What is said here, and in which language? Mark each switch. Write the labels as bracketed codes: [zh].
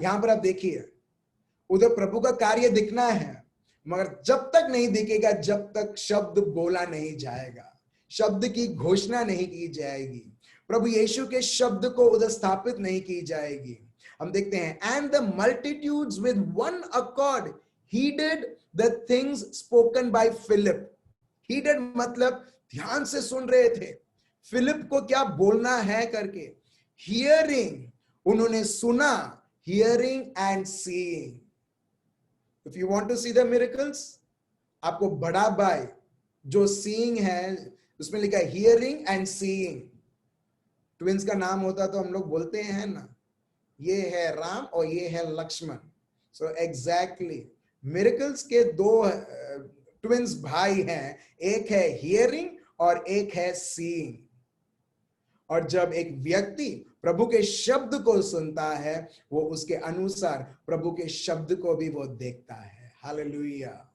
[hi] यहां पर आप देखिए, उधर प्रभु का कार्य दिखना है मगर जब तक नहीं दिखेगा, जब तक शब्द बोला नहीं जाएगा, शब्द की घोषणा नहीं की जाएगी, प्रभु यीशु के शब्द को उधर स्थापित नहीं की जाएगी। हम देखते हैं, [en] And the multitudes with one accord heeded the things spoken by Philip। [hi] heeded मतलब ध्यान से सुन रहे थे फिलिप को क्या बोलना है करके। [en] hearing [hi] उन्होंने सुना, [en] hearing and seeing। if you want to see the miracles, [hi] आपको बड़ा भाई जो [en] seeing [hi] है उसमें लिखा है [en] hearing and seeing। [hi] ट्विंस का नाम होता तो हम लोग बोलते हैं ना, ये है राम और ये है लक्ष्मण। सो एग्जैक्टली मिरेकल्स के 2 ट्विंस भाई हैं, एक है हियरिंग और एक है सीइंग। और जब एक व्यक्ति प्रभु के शब्द को सुनता है वो उसके अनुसार प्रभु के शब्द को भी वो देखता है। हालेलुया।